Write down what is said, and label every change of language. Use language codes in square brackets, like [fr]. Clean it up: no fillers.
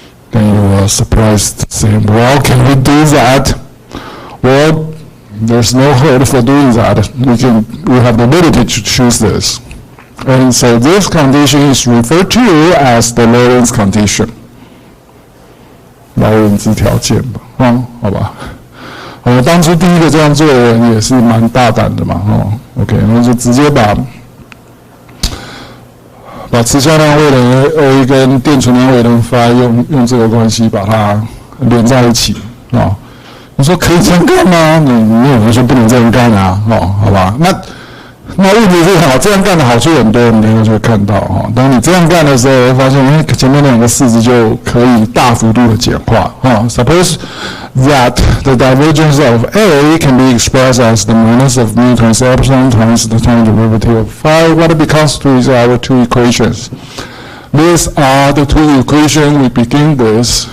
[en] Then you are surprised, saying, well, can we do that? Well, there's no hurt for doing that. We have the ability to choose this. And so this condition is referred to as the Lorentz condition. [zh] 劳伦兹条件吧，好吧。当初第一个这样做的人也是蛮大胆的嘛，OK， 然后就直接把磁向量位能 A 跟电存量位能 phi 用这个关系把它连在一起你说可以这样干吗？你有人说不能这样干啊，好吧？那问题是这样干的好处很多，你等一下就会看到当你这样干的时候，会发现前面两个式子就可以大幅度的简化 [en] Suppose that the divergence of A can be expressed as the minus of mu times epsilon times the time derivative of phi. What it becomes to is our two equations. These are the two equations we begin with.